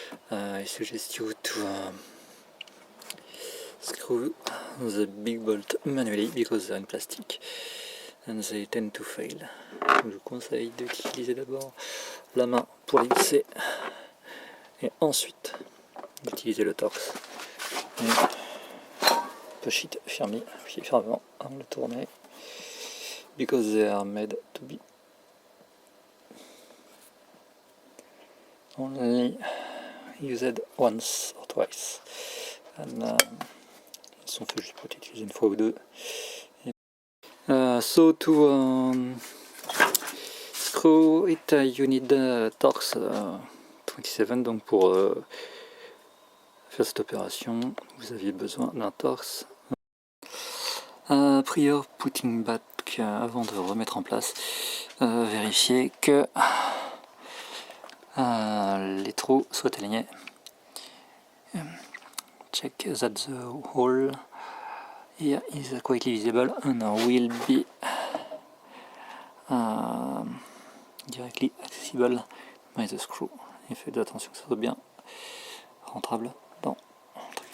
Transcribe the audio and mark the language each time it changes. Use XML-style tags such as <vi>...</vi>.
<en>I suggest you to screw the big bolt manually because they're in plastic and they tend to fail.</en> <fr>Donc, je vous conseille d'utiliser d'abord la main pour les visser et ensuite d'utiliser le Torx.</fr> <en>Push it</en> <fr>firmement avant de le tourner</fr> <en>because they are made to be only used once or twice.</en> <fr>And, ils sont faits juste pour être utilisés une fois ou deux.</fr> <en>So to screw it, you need Torx 27.</en> <fr>Donc pour faire cette opération, vous aviez besoin d'un Torx.</fr> <en>Prior putting back,</en> <fr>avant de remettre en place, vérifier que les trous soient alignés.</fr> <en>Check that the hole here is quietly visible and will be directly accessible by the screw.</en> <fr>Et faites attention que ça soit bien rentrable dans le truc.</fr>